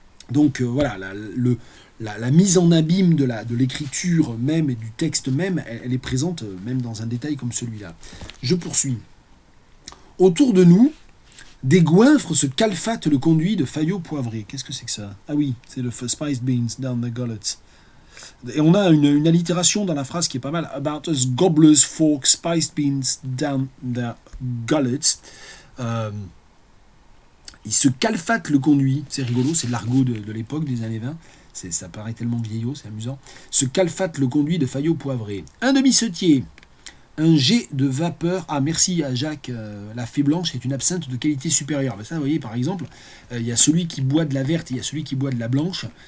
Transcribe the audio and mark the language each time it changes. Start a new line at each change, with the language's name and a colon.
French: Donc voilà, la mise en abîme de l'écriture même et du texte même, elle est présente même dans un détail comme celui-là. Je poursuis. Autour de nous, des goinfres se calfatent le conduit de faillots poivrés. Qu'est-ce que c'est que ça? Ah oui, c'est le
English: spiced beans down the gullets.
French: Et on a une allitération dans la phrase qui est pas mal.
English: About us gobblers fork spiced beans down their gullets.
French: Il se calfate le conduit. C'est rigolo, c'est l'argot de l'époque des années 20. Ça paraît tellement vieillot, c'est amusant. Ce calfate le conduit de Fayot poivré. Un demi-setier. Un jet de vapeur. Ah, merci à Jacques. La fée blanche est une absinthe de qualité supérieure. Ben ça, vous voyez, par exemple, il y a celui qui boit de la verte et il y a celui qui boit de la blanche.